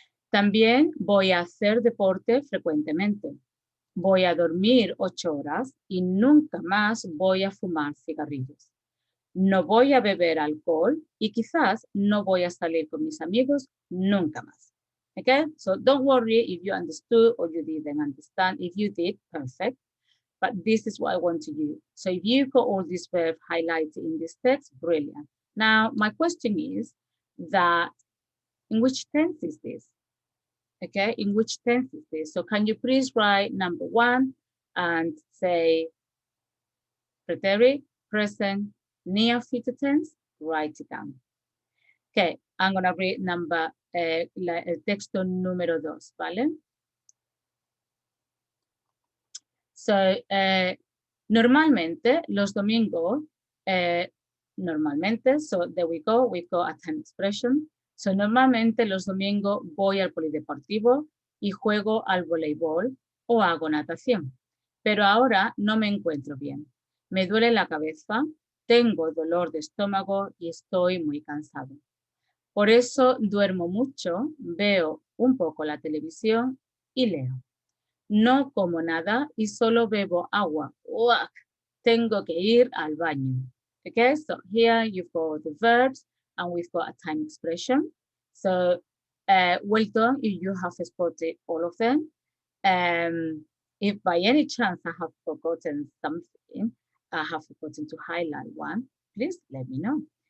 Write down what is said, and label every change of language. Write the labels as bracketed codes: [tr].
[es] También voy a hacer deporte frecuentemente. Voy a dormir 8 horas y nunca más voy a fumar cigarrillos. No voy a beber alcohol y quizás no voy a salir con mis amigos nunca más. [en] Okay, so don't worry if you understood or you didn't understand. If you did, perfect. But this is what I want to do. So if you've got all these verbs highlighted in this text, brilliant. Now, my question is that in which tense is this? Okay, in which tense is this? So can you please write number 1 and say preterite, present, near future tense? Write it down. Okay, I'm gonna read number, [es] el texto número 2, ¿vale? [en] So, [es] normalmente los domingos, [en] so there we go, we've got a time expression. [es] So, normalmente los domingos voy al polideportivo y juego al voleibol o hago natación. Pero ahora no me encuentro bien. Me duele la cabeza, tengo dolor de estómago y estoy muy cansado. Por eso duermo mucho, veo un poco la televisión y leo. No como nada y solo bebo agua. Uah, tengo que ir al baño. [en] Okay, so here you've got the verbs and we've got a time expression. So well done if you have spotted all of them. If by any chance I have forgotten something, I have forgotten to highlight one, please let me know.